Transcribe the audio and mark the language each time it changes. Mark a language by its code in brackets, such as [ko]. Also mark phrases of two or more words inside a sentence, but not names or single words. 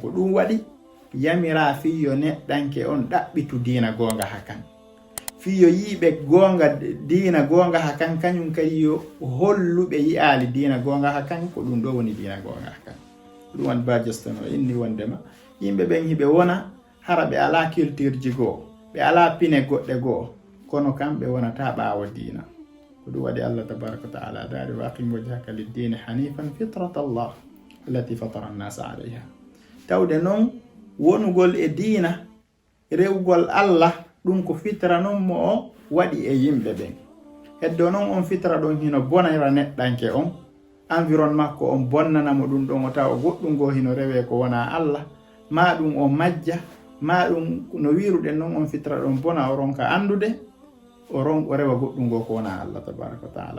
[ff] Ko ɗum waɗi yamira fiyo neɗɗanke on ɗaɓɓitu dina gonga hakan, fiyo yiɓe gonga dina gonga hakan, kañum kadi yo holluɓe yi'ali dina gonga hakan, ko ɗum ɗo woni dina gonga hakan. Ɗum won bajestano inni wondema yimɓe ɓen hiɓe wona hara ɓe ala culture ji goo, ɓe ala pine goɗɗe goo, kono kam ɓe wonata ɓaawo dina. ko ɗum waɗi [ar] الله تبارك وتعالى daari وأقم وجهك للدين حنيفا فطرت الله التي فطر الناس عليها. [ff] Tawde noon wonugol e diina rewgol Allah ɗum ko fitra noon mo o waɗi e yimɓe ɓen. Heddo noon on fitra ɗon hino bonayra neɗɗanke on, environnement makko on bonnanamo ɗum ɗon o tawa goɗɗum go hino rewe ko wona Allah, ma ɗum o majja, ma ɗum no wiruɗen noon on fitra ɗon bona o ronka andude, o rewa goɗɗum go ko wona [ar] الله تبارك وتعالى.